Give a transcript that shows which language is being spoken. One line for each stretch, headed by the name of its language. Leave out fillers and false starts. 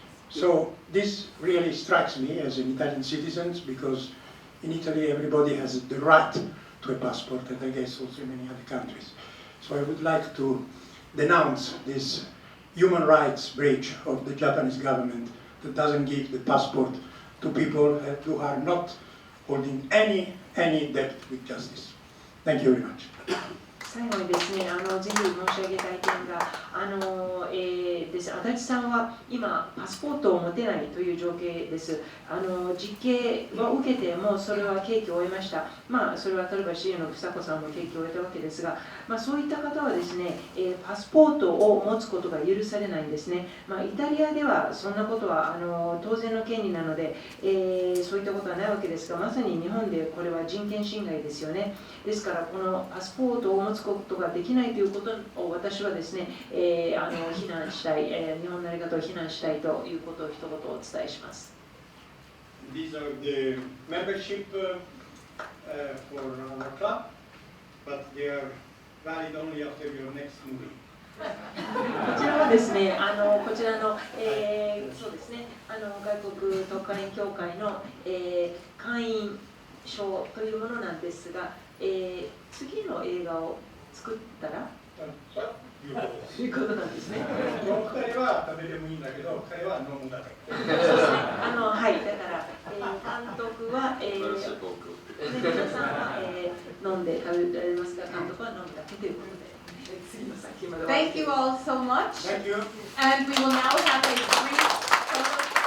English: So this really strikes me as an Italian citizen, because in Italy everybody has the right to a passport, and I guess also in many other countries. So I would like to denounce this human rights breach of the Japanese government that doesn't give the passport to people who are not holding any debt with justice. Thank you very much.
Japanese: 最後にですね、ぜひ申し上げたい点が、です足立さんは今、パスポートを持てないという状況です。実刑を受けても、それは刑期を終えました。それは例えば CA の房子さんも刑期を終えたわけですが、そういった方はですね、パスポートを持つことが許されないんですね。イタリアではそんなことは当然の権利なので、そういったことはないわけですが、まさに日本でこれは人権侵害ですよね。ですから、このパスポートを持つことができないということを私はですね、非難したい、日本のやり方を非難したいということを一言お伝えします。
English: These are the membership for our club, but they are valid only after your next movie.
Japanese: こちらはですね、こちらの、そうですね、外国特派員協会の、会員証というものなんですが、次の映画を作ったらいうことなんですね。 2人は食べてもいいんだけど、彼は飲むだけ。はい、だから、監督は、皆さんは、飲んで食べられますが、監督は飲むだけということで。
English: Thank you all so much. Thank you. And we will now have a brief photo session.